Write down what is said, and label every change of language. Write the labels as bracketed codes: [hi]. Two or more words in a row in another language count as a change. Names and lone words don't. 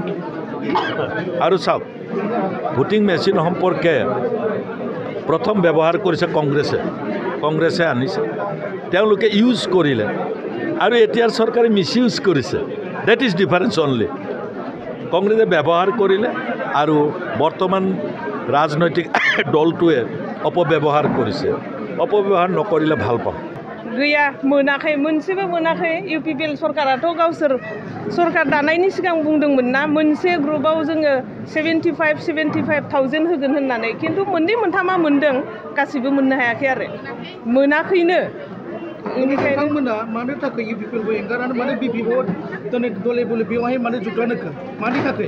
[as] আৰু চাওক, ভোটিং মেচিন সম্পৰ্কে প্ৰথম ব্যৱহাৰ কৰিছে কংগ্ৰেছে আনিছে, তেওঁলোকে ইউজ কৰিলে, আৰু এতিয়াৰ চৰকাৰে মিছ ইউজ কৰিছে। [en] That is difference only. [as] কংগ্ৰেছে ব্যৱহাৰ কৰিলে আৰু বৰ্তমান ৰাজনৈতিক দলটোৱে অপব্যৱহাৰ কৰিছে। অপব্যৱহাৰ নকৰিলে ভাল পাওঁ। [brx] गैया, मोनाखै, मोनसेबो मोनाखै। UPPL सरकाराथ' गावसोर सरकार दानायनि सिगां बुंदोंमोन ना मोनसे ग्रुपआव जोङो 75,000 होगोन होननानै, खिन्थु मोननै मोनथामा मोनदों, गासिबो मोननो हायाखै आरो मोनाखैनो। नोंथांमोना मानो थाखाय UPPL खौ एंगारनानै मानो BPF दिनै दले बले बेवहाय मानो जुगदान होखो, मानि थाखाय?